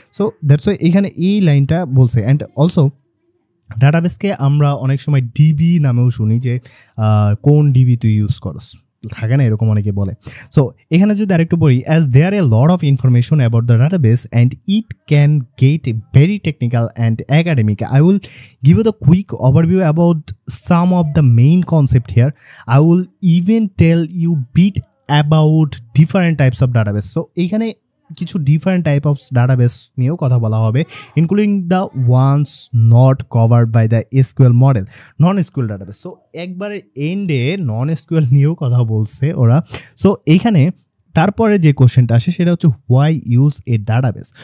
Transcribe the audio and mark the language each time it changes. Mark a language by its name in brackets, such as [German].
[Bangla] So that's why এইখানে এই লাইনটা বলছে। অ্যান্ড অলসো ডাটাবেসকে আমরা অনেক সময় ডিবি নামেও শুনি, যে কোন ডিবি তুই ইউজ করস, থাকে না এরকম অনেকে বলে। সো এখানে যদি আরেকটু বলি, [English] As there a lot of information about the database and it can get very technical and academic, I will give you the quick overview about some of the main concept here. I will even tell you bit about different types of database. [Bangla] So এইখানে কিছু different type of database নিয়েও কথা বলা হবে, [English] including the ones not covered by the SQL model, [Bangla] non SQL database. So একবারে এন্ডে নন SQL নিয়েও কথা বলছে ওরা। সো এইখানে তারপরে যে কোশ্চেনটা আসে সেটা হচ্ছে [English] Why use a database.